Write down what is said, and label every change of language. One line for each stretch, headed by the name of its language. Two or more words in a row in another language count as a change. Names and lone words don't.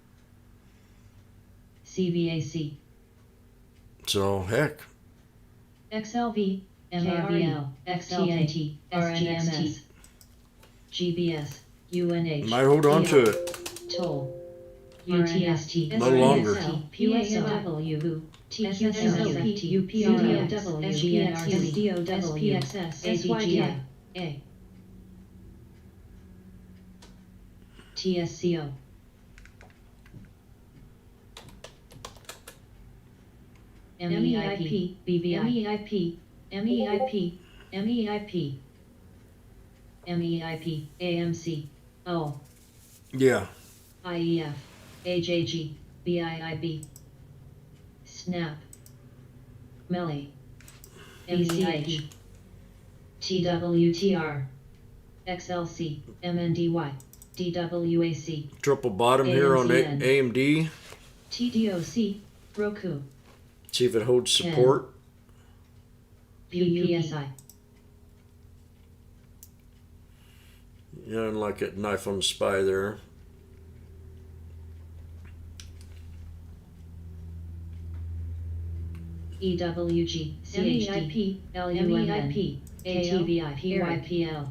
English: CVAC, So, heck, XLV, MRBL, XTNT, SGMS, GBS, UNH, might hold on to it. Toll, UTST, No longer. PSW, TQSLP, UPRX, SGNRC, SPXS, SYDI, A, TSCO, MEIP, BVI, MEIP, MEIP, MEIP, AMC, O, Yeah, IEF, AJG, BIIB, SNAP, MELI, MEIH, TWTR, XLC, MNDY, DWAC, triple bottom here on AMZN. AMD. TDOC, Roku, See if it holds support. PUPSI, Yeah, and like that knife on the spy there. EWG, CHDP, LUMNP, ATVI, PYPL.